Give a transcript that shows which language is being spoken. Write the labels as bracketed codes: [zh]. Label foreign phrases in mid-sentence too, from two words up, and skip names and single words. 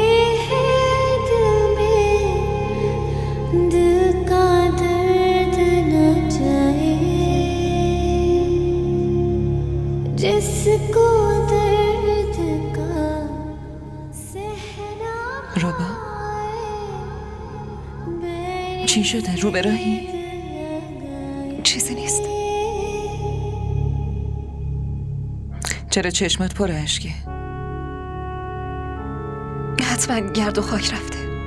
[hi] हैं दिल में, दिल का दर्द न जाए, जिसको दर्द का सहरा [fa] ربا چی شده؟ رو به راهی؟ چیزی نیست. چرا چشمت پر اشکه؟ حتما گرد و خاک رفته.